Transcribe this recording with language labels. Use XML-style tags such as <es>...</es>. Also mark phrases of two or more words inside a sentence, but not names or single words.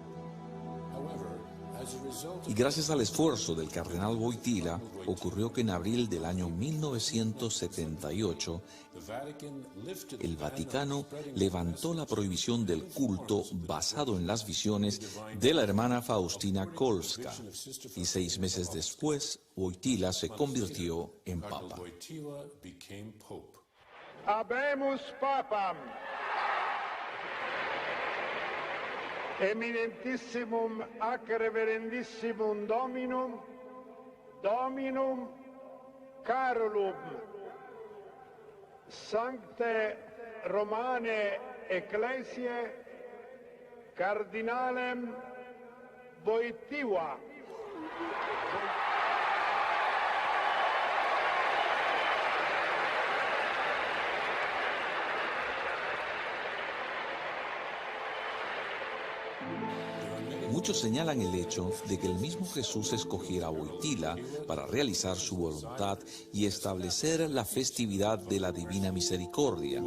<es>Y gracias al esfuerzo del cardenal Wojtyla, ocurrió que en abril del año 1978, el Vaticano levantó la prohibición del culto basado en las visiones de la hermana Faustina Kowalska. Y 6 meses después, Wojtyla se convirtió en papa.</es> <la>Habemus papam. Eminentissimum ac reverendissimum Dominum Carolum Sancte Romane Ecclesiae Cardinalem Wojtyła.</la> <es>Muchos señalan el hecho de que el mismo Jesús escogiera a Wojtyla para realizar su voluntad y establecer la festividad de la Divina Misericordia.</es>